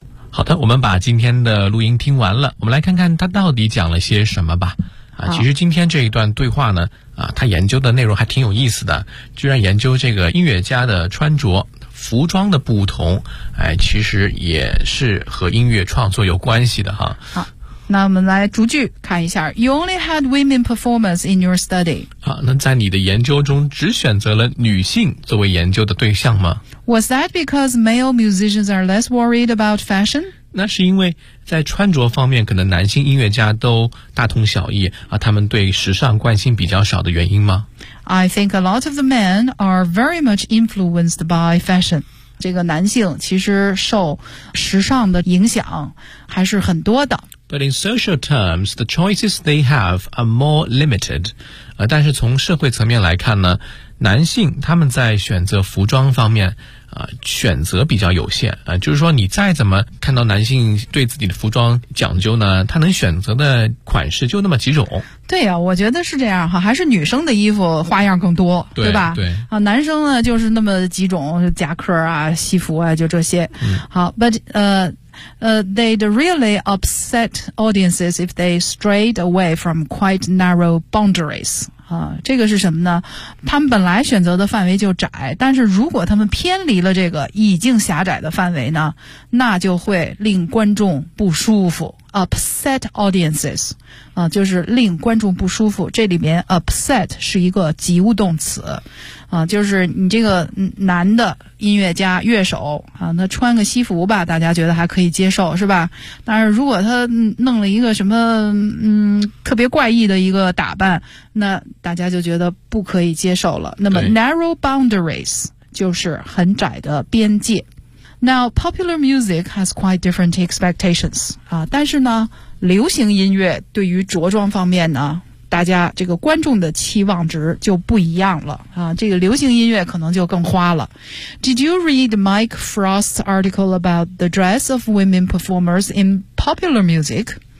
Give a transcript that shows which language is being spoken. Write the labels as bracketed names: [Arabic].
[Chinese] 好的，我们把今天的录音听完了，我们来看看他到底讲了些什么吧。其实今天这一段对话呢，他研究的内容还挺有意思的，居然研究这个音乐家的穿着服装的不同，其实也是和音乐创作有关系的哈。好，那我们来逐句看一下。 [English] You only had women performers in your study. [Chinese] 好，那在你的研究中只选择了女性作为研究的对象吗？ [English] Was that because male musicians are less worried about fashion? [Chinese] 那是因为在穿着方面可能男性音乐家都大同小异啊，他们对时尚关心比较少的原因吗？ [English] I think a lot of the men are very much influenced by fashion. [Chinese] 这个男性其实受时尚的影响还是很多的。 [English] But in social terms, the choices they have are more limited. [Chinese] 但是从社会层面来看呢，男性他们在选择服装方面选择比较有限就是说你再怎么看到男性对自己的服装讲究呢，他能选择的款式就那么几种。对啊，我觉得是这样哈，还是女生的衣服花样更多，对吧？对啊，男生呢就是那么几种，夹克啊、西服啊，就这些。嗯、 [English] 好 ，but they'd really upset audiences if they strayed away from quite narrow boundaries. [Chinese] 这个是什么呢？他们本来选择的范围就窄，但是如果他们偏离了这个已经狭窄的范围呢，那就会令观众不舒服。 [English] Upset audiences, [Chinese] 就是令观众不舒服。这里面 upset 是一个及物动词，就是你这个男的音乐家乐手那穿个西服吧，大家觉得还可以接受是吧？但是如果他弄了一个什么特别怪异的一个打扮，那大家就觉得不可以接受了。那么 narrow boundaries 就是很窄的边界。 [English] Now, popular music has quite different expectations. [Chinese] 但是呢，流行音乐对于着装方面呢，大家这个观众的期望值就不一样了。这个流行音乐可能就更花了。 [English] Did you read Mike Frost's article about the dress of women performers in popular music?